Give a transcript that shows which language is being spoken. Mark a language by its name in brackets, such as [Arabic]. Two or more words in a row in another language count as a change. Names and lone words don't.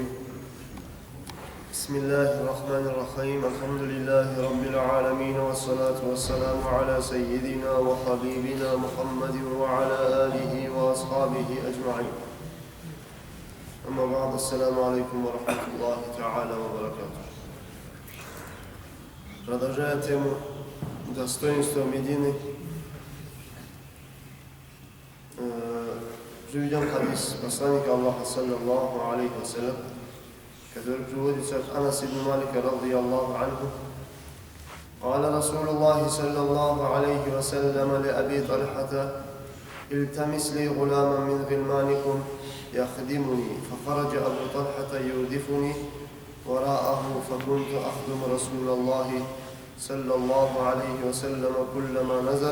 [Arabic] بسم الله الرحمن الرحيم. الحمد لله رب العالمين، والصلاة والسلام على سيدنا وحبيبنا محمد وعلى آله وأصحابه أجمعين. أما بعد، السلام عليكم ورحمة الله تعالى وبركاته. [Russian] Продолжая тему достоинства Медины, приведем хадис посланника Аллаха [Arabic] صلى الله عليه وسلم, [Russian] который приводится от Анаса ибн Малика [Arabic] رضي الله عنه. قال رسول الله صلى الله عليه وسلم لأبي طلحة: التمس لي غلاما من غلمانكم يخدمني. فخرج أبو طلحة يردفني وراءه، فكنت أخدم رسول الله صلى الله عليه وسلم كلما نزل.